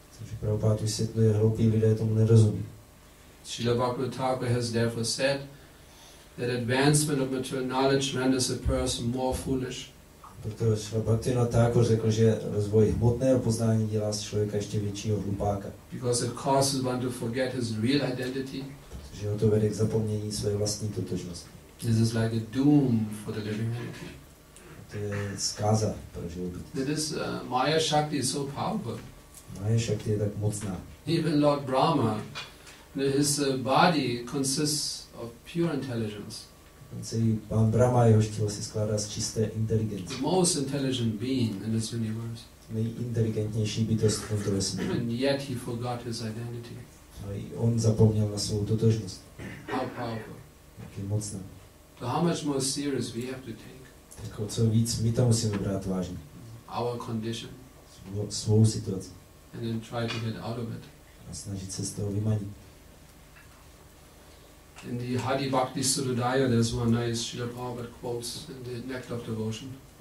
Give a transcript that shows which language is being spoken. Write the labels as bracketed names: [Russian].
[Czech] Takže Prabhupada vysvětluje, hloupí lidé tomu nerozumí. [English] Srila Bhaktivaibhava has therefore said that advancement of material knowledge renders a person more foolish. [Czech] Proto Srila Bhaktivaibhava řekl, že rozvoj hmotného poznání dělá z člověka ještě většího hlupáka. [English] Because it causes one to forget his real identity. [Czech] Protože ho to vede k zapomnění své vlastní totožnosti. [English] This is like a doom for the living entity. [Czech] To je zkáza pro život. [English] This Maya Shakti is so powerful. [Czech] Maya Shakti je tak mocná. [English] Even Lord Brahma, his body consists of pure intelligence. [Czech] Celý pán Brahma, jehož tělo se skládá z čisté inteligence. [English] The most intelligent being in this universe. [Czech] Nejinteligentnější bytost v tomto vesmíru. [English] And yet he forgot his identity. [Czech] Ale i on zapomněl na svou totožnost. [English] How powerful. [Czech] Jak je mocná. [English] So how much more serious we have to take [Czech] Tak o co víc my to musíme brát vážně. [English] our condition [Czech] Svou situaci. [English] and then try to get out of it. [Czech] A snažit se z toho vymanit. [English] In the Hadi Bhakti Suddhaya, there's one nice Srila Prabhupada quotes in the Nectar of Devotion.